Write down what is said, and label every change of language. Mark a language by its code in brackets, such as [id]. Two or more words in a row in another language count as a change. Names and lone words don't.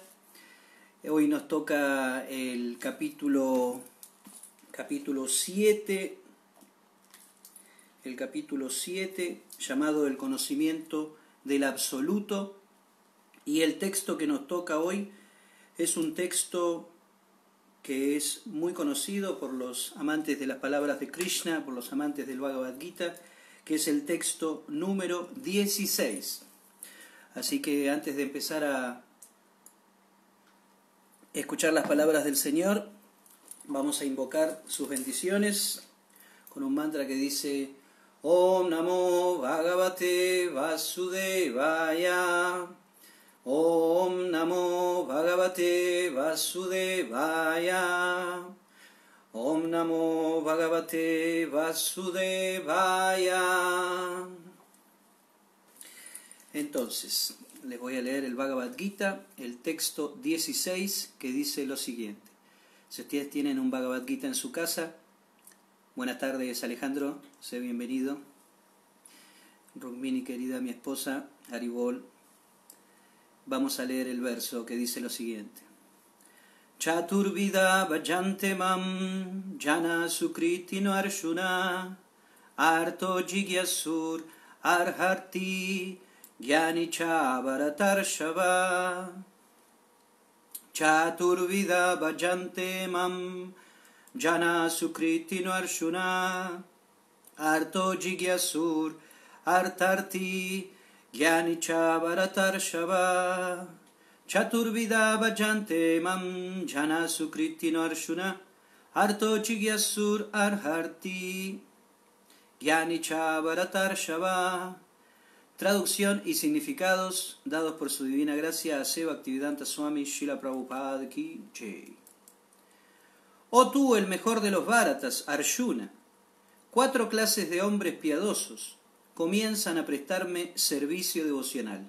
[es] Hoy nos toca el capítulo 7, el capítulo 7 llamado El conocimiento del absoluto, y el texto que nos toca hoy es un texto que es muy conocido por los amantes de las palabras de Krishna, por los amantes del Bhagavad Gita, que es el texto número 16. Así que antes de empezar a escuchar las palabras del Señor, vamos a invocar sus bendiciones con un mantra que dice: [sa] ॐ नमो भगवते वासुदेवाय. ॐ नमो भगवते वासुदेवाय. ॐ नमो भगवते वासुदेवाय. [es] Entonces, les voy a leer el Bhagavad Gita, el texto 16, que dice lo siguiente. Si ustedes tienen un Bhagavad Gita en su casa, buenas tardes Alejandro, sé bienvenido. Rukmini querida, mi esposa, Haribol. Vamos a leer el verso que dice lo siguiente. [sa] चतुर्विधा भजन्ते मां जनाः सुकृतिनोऽर्जुन आर्तो जिज्ञासुरर्थार्थी ज्ञानी च भरतर्षभ चतुर्विधा भजन्ते मां जनाः सुकृतिनोऽर्जुन आर्तो जिज्ञासुरर्थार्थी ज्ञानी च भरतर्षभ चतुर्विधा भजन्ते मां जनाः सुकृतिनोऽर्जुन आर्तो जिज्ञासुरर्थार्थी ज्ञानी च भरतर्षभ. [es] Traducción y significados dados por su divina gracia a C. Bhaktivedanta Swami Srila Prabhupada [hi] की जय. [es] Oh tú, el mejor de los Bharatas, Arjuna, 4 clases de hombres piadosos comienzan a prestarme servicio devocional.